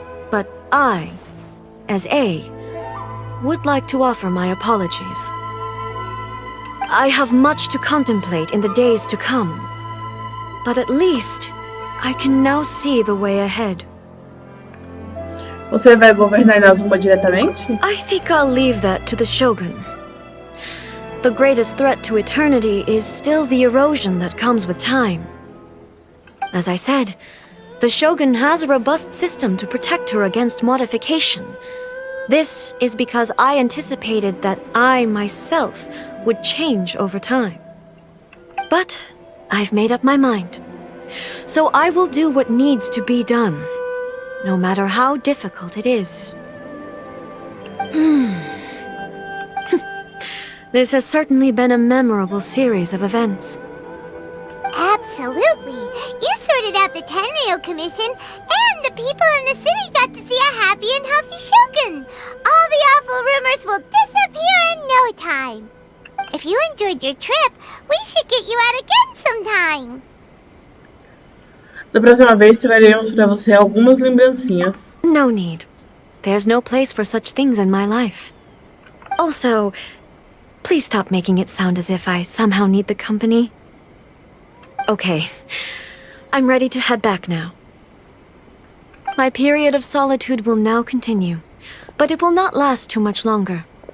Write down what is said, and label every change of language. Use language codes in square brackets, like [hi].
[en] But I, as A, would like to offer my apologies. I have much to contemplate in the days to come, but at least I can now see the way ahead. [pt] Você vai governar Inazuma diretamente? [en] I think I'll leave that to the Shogun. The greatest threat to eternity is still the erosion that comes with time. As I said, the Shogun has a robust system to protect her against modification. This is because I anticipated that I myself would change over time. But I've made up my mind. So I will do what needs to be done, no matter how difficult it is. This has certainly been a memorable series of events. Absolutely. You sorted out the Tenryo Commission, and the people in the city got to see a happy and healthy Shogun. All the awful rumors will disappear in no time. If you enjoyed your trip, we should get you out again sometime. [pt] Da próxima vez traremos para você algumas lembrancinhas. [en] No need. There's no place for such things in my life. Also, please stop making it sound as if I somehow need the company. Okay, I'm ready to head back now. My period of solitude will now continue, but it will not last too much longer.